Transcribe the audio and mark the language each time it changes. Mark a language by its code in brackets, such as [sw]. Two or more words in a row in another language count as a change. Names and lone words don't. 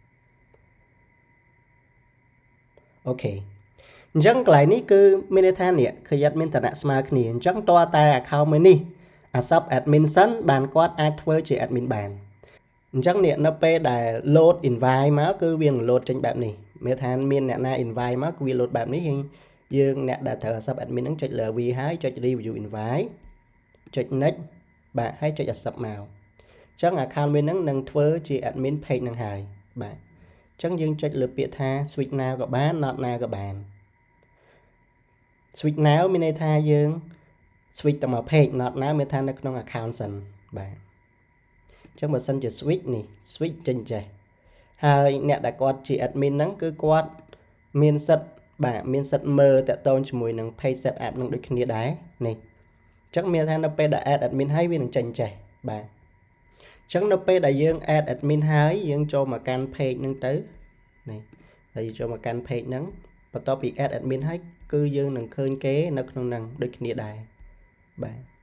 [km] អូខេអញ្ចឹងកន្លែងនេះគឺមានន័យថានេះឃើញអត់មានឋានៈស្មើគ្នាអញ្ចឹងតើតែ account មួយនេះអា [en] sub admin [km] សិនបានគាត់អាចធ្វើជា admin បានអញ្ចឹងនេះនៅពេលដែល [en] load invite [km] មកគឺវានឹង load ចេញបែបនេះមានថាមានអ្នកណា invite មកគឺវា load បែបនេះយើងអ្នកដែលត្រូវ [en] sub admin [km] ហ្នឹងចុចលើ V ហើយចុច [en] review invite [km] ចុច next បាទហើយចុច accept មកអញ្ចឹង account មួយហ្នឹងនឹងធ្វើជា [en] admin page [km] ហ្នឹងហើយបាទអញ្ចឹងយើងចុច លើពាក្យថា [en] switch now [km] ក៏បាន [en] not now [km] ក៏បាន [en] switch now [km] មានន័យថាយើង switch ទៅមក page [en] not now [km] មានថានៅក្នុង account សិនបាទអញ្ចឹងបើ សិនជា switch នេះ switch ចេញចេះហើយអ្នកដែលគាត់ជា admin ហ្នឹងគឺគាត់មានសិទ្ធបាទមានសិទ្ធមើលតាក់ទងជាមួយនឹង [en] page setup [km] នឹងដូចគ្នាដែរនេះអញ្ចឹងមានថានៅពេលដែល [en] add admin [km] ហើយវានឹងចេញចេះបាទអញ្ចឹងនៅពេលដែលយើង [en] add admin [km] ហើយយើងចូលមកកាន់ page ហ្នឹងទៅនេះហើយចូលមកកាន់ page ហ្នឹងបន្ទាប់ពី [en] add admin [km] ហើយគឺយើងនឹងឃើញគេនៅក្នុងហ្នឹងដូចគ្នាដែរបាទ